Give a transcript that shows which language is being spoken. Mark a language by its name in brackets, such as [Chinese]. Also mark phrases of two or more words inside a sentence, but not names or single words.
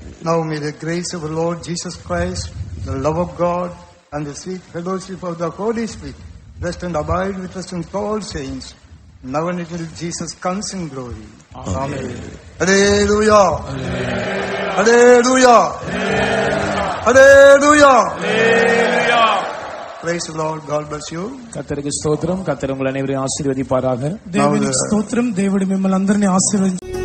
[English] Now may the grace of the Lord Jesus Christ, the love of God, and the sweet fellowship of the Holy Spirit rest and abide with us and all saints, now and until Jesus comes in glory. Amen. Hallelujah. Hallelujah. Hallelujah. Praise the Lord. God bless you. [Tamil] கர்த்தருக்கு ஸ்தோத்திரம். கர்த்தர் உங்கள் அனைவரையும் ஆசீர்வதிப்பாராக. [Telugu] దేవునికి స్తోత్రం. దేవుడు మిమ్మల్ని అందరినీ ఆశీర్వదించు.